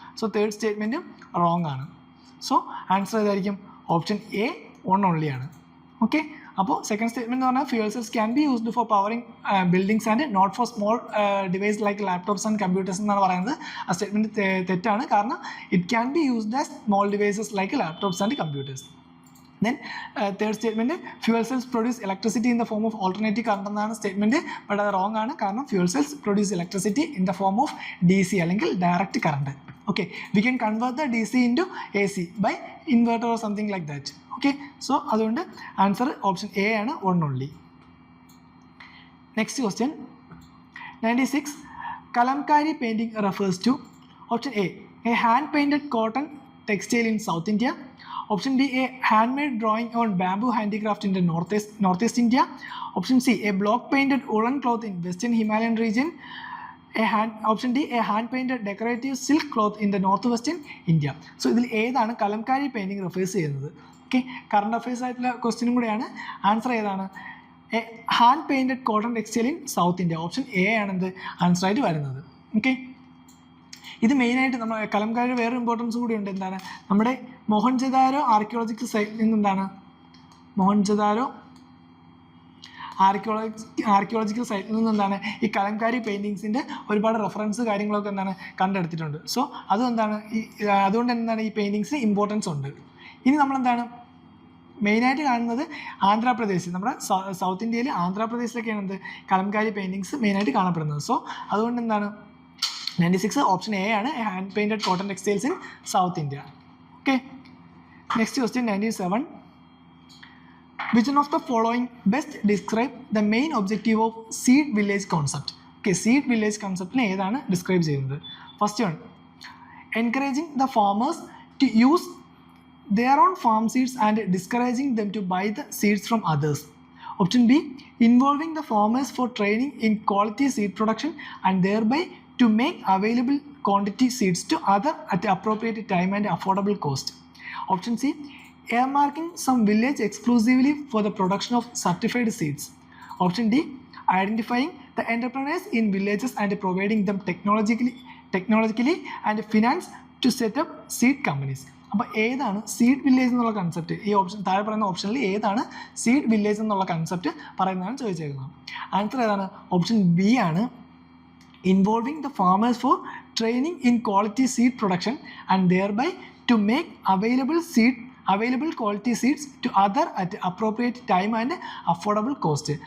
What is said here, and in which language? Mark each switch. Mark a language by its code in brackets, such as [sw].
[ml] So third സ്റ്റേറ്റ്മെൻറ്റും wrong ആണ്. So answer ഏതായിരിക്കും? Option A 1 only ആണ്. ഓക്കെ, അപ്പോൾ സെക്കൻഡ് സ്റ്റേറ്റ്മെന്റ് എന്ന് പറഞ്ഞാൽ [en] fuel cells can be used for powering buildings and not for small device like laptops and computers [ml] എന്നാണ് പറയുന്നത്. ആ statement തെറ്റാണ്. കാരണം [en] It can be used as small devices like laptops and computers. Then third statement, fuel cells produce electricity in the form of alternating current [ml] എന്നാണ് statement. But അത് wrong ആണ്. [en] കാരണം fuel cells produce electricity in the form of DC [ml] അല്ലെങ്കിൽ [en] Direct current. Okay, we can convert the DC into AC by inverter or something like that. [ml] Okay, so അതുകൊണ്ട് answer option A ആണ്, one only. [en] Next question 96. Kalamkari painting refers to option A hand painted cotton textile in South India. Option B, a handmade drawing on bamboo handicraft in the northeast India. Option C, a block painted woolen cloth in western Himalayan region. Option D, a hand painted decorative silk cloth in the northwestern India. [ml] So ഇതിൽ ഏതാണ് Kalamkari painting refers ചെയ്യുന്നത്? Okay, current affairs ആയിട്ടുള്ള ക്വസ്റ്റ്യനും കൂടെയാണ്. Answer ഏതാണ്? [en] A hand painted cotton textile in South India. [ml] Option A ആണ് എന്ത് answer ആയിട്ട് വരുന്നത്. ഓക്കെ, ഇത് മെയിനായിട്ട് നമ്മൾ കലംകാരിയുടെ വേറെ ഇമ്പോർട്ടൻസ് കൂടി ഉണ്ട്. എന്താണ്? നമ്മുടെ മോഹൻജദാരോ ആർക്കിയോളജിക്കൽ സൈറ്റിൽ നിന്ന് എന്താണ് മോഹൻജദാരോ ആർക്കിയോളജിക്കൽ സൈറ്റിൽ നിന്ന് എന്താണ് ഈ കലംകാരി പെയിൻറ്റിങ്സിൻ്റെ ഒരുപാട് റെഫറൻസ് കാര്യങ്ങളൊക്കെ എന്താണ് കണ്ടെടുത്തിട്ടുണ്ട്. സോ അതുകൊണ്ടാണ് അതുകൊണ്ട് എന്താണ് ഈ പെയിൻറ്റിങ്സിന് ഇമ്പോർട്ടൻസ് ഉണ്ട്. ഇനി നമ്മളെന്താണ് മെയിനായിട്ട് കാണുന്നത് ആന്ധ്രാപ്രദേശ്, നമ്മുടെ സൗത്ത് ഇന്ത്യയിൽ ആന്ധ്രാപ്രദേശിലൊക്കെയാണ് എന്ത് കലംകാരി പെയിൻറ്റിങ്സ് മെയിനായിട്ട് കാണപ്പെടുന്നത്. സോ അതുകൊണ്ട് എന്താണ് 96 ഓപ്ഷൻ A ആണ്, [en] Hand painted cotton textiles in South India. Okay, next question 97. Which one of the following best describe the main objective of seed village concept? [ml] Okay, seed village conceptനെ ഏതാണ് describe ചെയ്യുന്നത്? [en] First one, encouraging the farmers to use their own farm seeds and discouraging them to buy the seeds from others. Option B, involving the farmers for training in quality seed production and thereby to make available quantity seeds to other at appropriate time and affordable cost. Option C, earmarking some village exclusively for the production of certified seeds. Option D, identifying the entrepreneurs in villages and providing them technologically and finance to set up seed companies. [ml] അപ്പോൾ ഏതാണ് seed village എന്നുള്ള concept? ഈ option താഴെ പറയുന്ന ഓപ്ഷനിൽ ഏതാണ് seed village എന്നുള്ള concept പറയുന്നതാണ് ചോദിച്ചേക്കുന്നത്. ആൻസർ ഏതാണ്? ഓപ്ഷൻ B ആണ്, [en] involving the farmers for training in quality seed production and thereby to make available quality seeds to other at appropriate time and affordable cost.